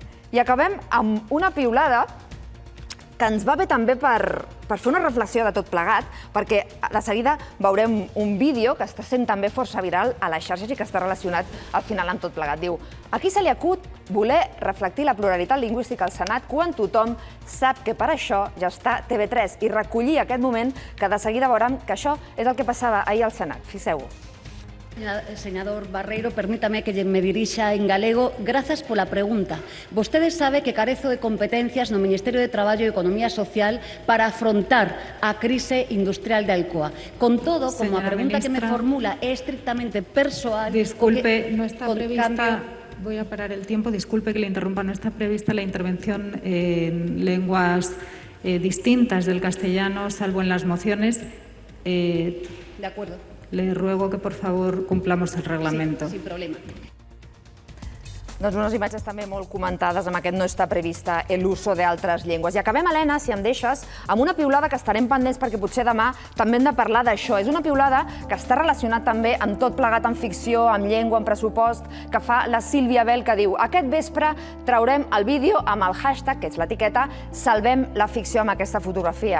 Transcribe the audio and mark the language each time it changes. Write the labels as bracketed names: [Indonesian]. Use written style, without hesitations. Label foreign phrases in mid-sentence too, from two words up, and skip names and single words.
[Catalan] I acabem amb una piulada que ens va bé també per fer una reflexió de tot plegat, perquè de seguida veurem un vídeo que està sent també força viral a les xarxes i que està relacionat al final amb tot plegat. Diu, a qui se li acut voler reflectir la pluralitat lingüística al Senat quan tothom sap que per això ja està TV3, i recollir aquest moment que de seguida veurem que això és el que passava ahir al Senat. Fixeu-vos. [Spanish] Senador Barreiro, permítame que me dirija en galego. [Galician] Grazas pola pregunta. Vostede sabe que carezo de competencias no Ministerio de Traballo e Economía Social para afrontar a crise industrial de Alcoa. Con todo, como a pregunta que me formula é estrictamente persoal... [Spanish] Disculpe, no está prevista... Voy a parar el tiempo. Disculpe que le interrumpa. No está prevista la intervención en lenguas distintas del castellano, salvo en las mociones. De acuerdo. Le ruego que, por favor, cumplamos el reglamento. Sí, sin problema. [Catalan] Doncs unes imatges també molt comentades amb aquest [Spanish] no està prevista [Catalan] l'uso d'altres llengües. I acabem, Helena, si em deixes, amb una piulada que estarem pendents perquè potser demà també hem de parlar d'això. És una piulada que està relacionat també amb tot plegat en ficció, amb llengua, amb pressupost, que fa la Sílvia Bell, que diu aquest vespre traurem el vídeo amb el hashtag, que és l'etiqueta, salvem la ficció amb aquesta fotografia.